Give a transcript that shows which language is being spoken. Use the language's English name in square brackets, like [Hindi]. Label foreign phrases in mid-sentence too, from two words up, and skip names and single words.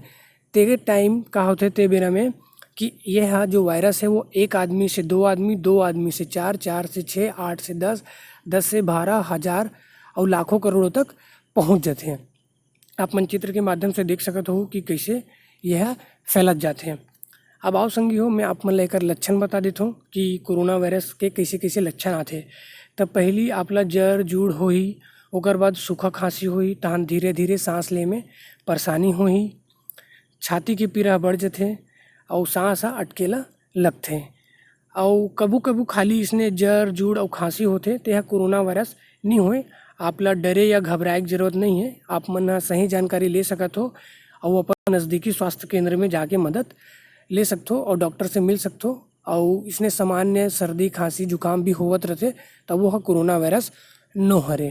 [Chhattisgarhi] तेरे टाइम का होते ते बेरा में कि यह जो वायरस है वो एक आदमी से दो आदमी, दो आदमी से चार, चार से 6, 8 से 10, 10 से 12 हज़ार और लाखों करोड़ों तक पहुंच जाते हैं। आप मनचित्र के माध्यम से देख सकते हो कि कैसे यह फैलत जाते हैं। अब आओ संगी हो, मैं आप मन लेकर लक्षण बता देता हूँ कि कोरोना वायरस के कैसे कैसे लक्षण आते। तब पहली आपला जर जूड़ होही, ओकर बाद सूखा खांसी होही, तहन धीरे धीरे सांस ले में परेशानी होही, छाती के पीड़ा बढ़ जाते और सांस अटकेला लगथे। और कभू कभू खाली इसने जर जूड़ और खांसी होते तो यह कोरोना वायरस नहीं होए। आपला डरे या घबराए की जरूरत नहीं है। आप मन सही जानकारी ले सकत हो और अपन नज़दीकी स्वास्थ्य केंद्र में जाके मदद ले सकते हो और डॉक्टर से मिल सकते हो। और इसने सामान्य सर्दी खांसी जुकाम भी होवत रहते तब वो कोरोना वायरस न हरे।